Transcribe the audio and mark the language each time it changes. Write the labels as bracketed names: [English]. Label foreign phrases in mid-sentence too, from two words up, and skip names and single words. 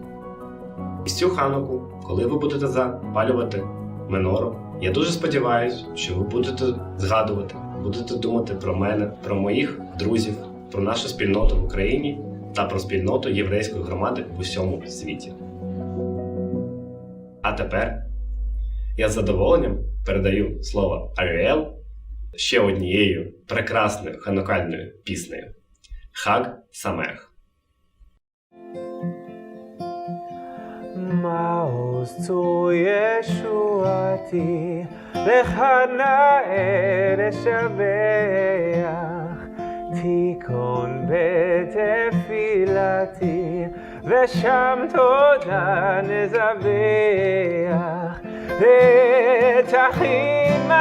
[Ukrainian] І цю Хануку, коли ви будете запалювати менору, я дуже сподіваюся, що ви будете згадувати, будете думати про мене, про моїх друзів, про нашу спільноту в Україні та про спільноту єврейської громади в усьому світі. А тепер я з задоволенням передаю слово Ari'el ще однією прекрасною ханукальною піснею. [Hebrew] חג שמח. מעוז צור ישועתי, לך נאה לשבח, תיכון בתפילתי, ושם תודה נזבח, ותכין